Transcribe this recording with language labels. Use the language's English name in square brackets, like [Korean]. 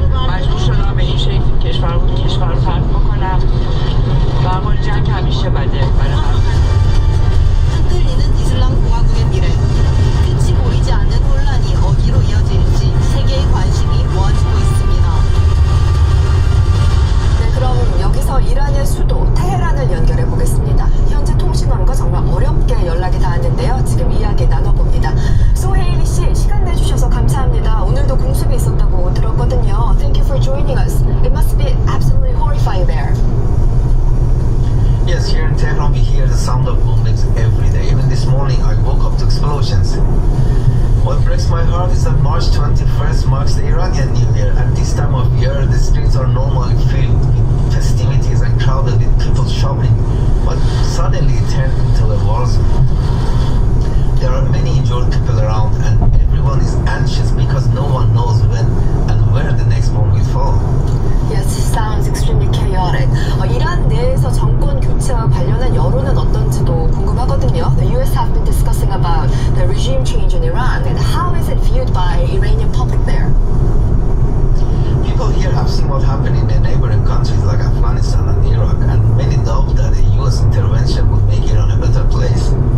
[Persian] مجبور شدم به این شکل کشور رو ترک بکنم و اما جنگ همیشه بده برای من [Korean] 흔들리는 이슬람 공화국의 미래. 끝이 보이지 않는 혼란이 어디로 이어질지 세계의 관심이 모아지고 있습니다. 네, 그럼 여기서 이란의 수도 테헤란을 연결해 보겠습니다. 현재 통신원과 정말 어렵게 연락이 닿았는데요. 지금 이야기 나눠봅니다. 소헤일리 씨, 시간 내주셔서 감사합니다. 오늘도 공습이 있었다고 들었거든요. [English] Thank you for joining us. It must be absolutely horrifying there. Yes, here in Tehran we hear the sound of bombings every day. Even this morning I woke up to explosions. What breaks my heart is that March 21st marks the Iranian New Year. At this time of year, the streets are normally filled with festivities and crowded with people shopping. But suddenly it turned into a war zone. There are many injured people around and everyone is anxious because no one knows when and where the next bomb will fall. Yes, sounds extremely chaotic. [Korean] 이란 내에서 정권 교체와 관련한 여론은 어떤지도 궁금하거든요. [English] The US have been discussing about the regime change in Iran and how is it viewed by Iranian public there? People here have seen what happened in the neighboring countries like Afghanistan and Iraq, and many doubt that a US intervention would make Iran a better place.